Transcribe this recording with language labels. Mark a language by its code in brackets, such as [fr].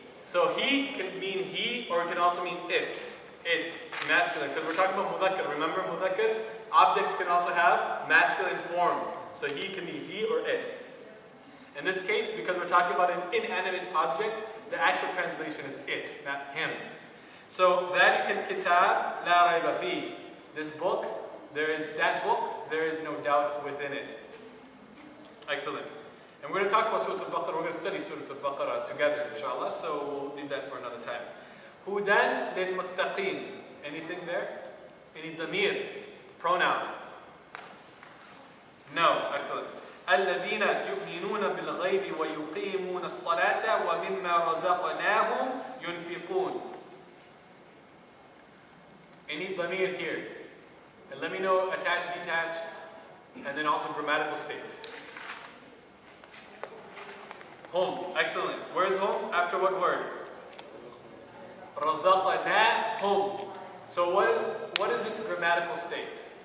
[en] So he can mean he, or it can also mean it. It, masculine. Because we're talking about mudhakkar. Remember mudhakkar? Objects can also have masculine form. So he can be he or it. In this case, because we're talking about an inanimate object, the actual translation is it, not him. [ar] So, ذَلِكَ الْكِتَابِ لَا رَيْبَ فِيهِ. [en] This book, there is no doubt within it. Excellent. And we're going to talk about Surah Al-Baqarah. We're going to study Surah Al-Baqarah together, inshallah. So, we'll leave that for another time. [ar] هُدًى لِلْمُتَّقِينَ. [en] Anything there? Any damir? Pronoun? No. Excellent. [ar] الذين يؤمنون بالغيب ويقيمون الصلاة ومما رزقناهم ينفقون. [en] Any damir here? And let me know attached, detached, and then also grammatical state. Hum. Excellent. Where's hum? After what word? رزقناهم. So what is its grammatical state?